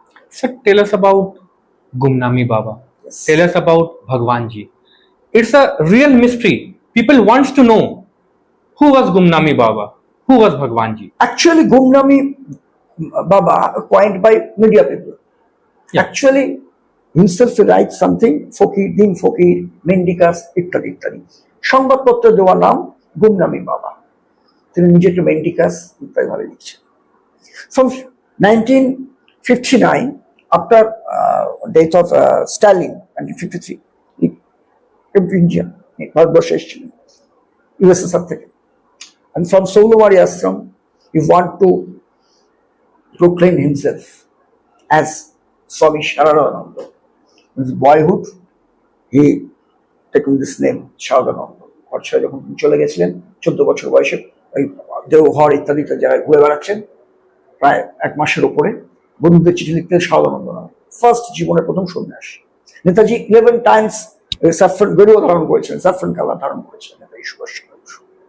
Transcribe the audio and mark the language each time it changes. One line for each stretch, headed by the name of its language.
English: Sir, tell us about Gumnami Baba. Yes. Tell us about Bhagwanji. It's a real mystery. People wants to know who was Gumnami Baba, who Who was Bhagwanji? Actually, Gumnami Baba coined by media people. Yeah. Actually, himself he writes something, ফকির দিন ফকির মেন্ডিকাস
Bangla: ইত্যাদি ইত্যাদি। সংবাদপত্রে দেওয়া নাম গুমনামি বাবা। তিনি নিজেকে মেন্ডিকাস ইত্যাদি ভাবে লিখছেন।
English: From 1959, after death of Stalin, 1953, he came to India.
Bangla: ভারতবর্ষে এসেছিলেন USSR থেকে।
English: And from Soulomari Ashram, he want to proclaim himself as Swami Sharadananda. In his boyhood, he taken this name Sharadananda.
Bangla: অর্থাৎ যখন চলে গেছিলেন 14 বছর বয়সে ওই দেওঘর ইত্যাদি জায়গায় ঘুরে বেড়াচ্ছেন, প্রায় 1 মাসের উপরে বন্ধুদের চিঠি লিখতে শারদানন্দ নামে ফার্স্ট জীবনের প্রথম সন্ন্যাস। নেতাজি 11 টাইমস স্যাফরন গেরুয়া ধারণ করেছিলেন, স্যাফরন কালার ধারণ করেছিলেন নেতাজি সুভাষচন্দ্র বসু।